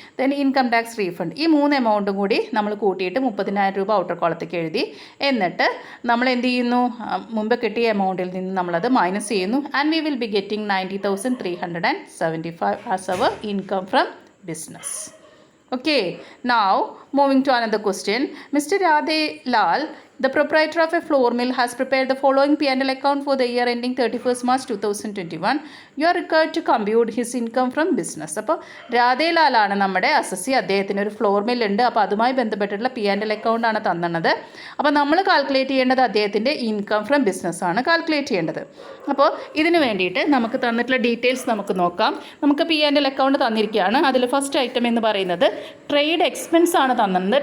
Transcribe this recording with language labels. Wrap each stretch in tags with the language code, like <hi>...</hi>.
<en>then income tax refund,</en> <ml>ഈ 3 എമൗണ്ടും കൂടി നമ്മൾ കൂട്ടിയിട്ട് 30,000 രൂപ ഔട്ടർ കോളത്തേക്ക് എഴുതി. എന്നിട്ട് നമ്മൾ എന്ത് ചെയ്യുന്നു, മുമ്പ് കിട്ടിയ എമൗണ്ടിൽ നിന്ന് നമ്മളത് മൈനസ് ചെയ്യുന്നു.</ml> <en>And we will be getting 90,375 as our income from business. Okay, now moving to another question. Mr. Radhe Lal, the proprietor of a flour mill, has prepared the following P&L account for the year ending 31st March 2021. You are required to compute his income from business.</en> <ml>അപ്പോൾ രാധേലാലാണ് നമ്മുടെ assessee. അദ്ദേഹത്തിന് ഒരു floor mill ഉണ്ട്. അപ്പോൾ അതുമായി ബന്ധപ്പെട്ടിട്ടുള്ള P&L account ആണ് തന്നത്. അപ്പോൾ നമ്മൾ കാൽക്കുലേറ്റ് ചെയ്യേണ്ടത് അദ്ദേഹത്തിൻ്റെ ഇൻകം ഫ്രം ബിസിനസ് ആണ് കാൽക്കുലേറ്റ് ചെയ്യേണ്ടത്. അപ്പോൾ ഇതിന് വേണ്ടിയിട്ട് നമുക്ക് തന്നിട്ടുള്ള ഡീറ്റെയിൽസ് നമുക്ക് നോക്കാം. നമുക്ക് P&L അക്കൗണ്ട് തന്നിരിക്കുകയാണ്. അതിൽ ഫസ്റ്റ് ഐറ്റം എന്ന് പറയുന്നത് ട്രേഡ് എക്സ്പെൻസ് ആണ് തന്നത്.</ml>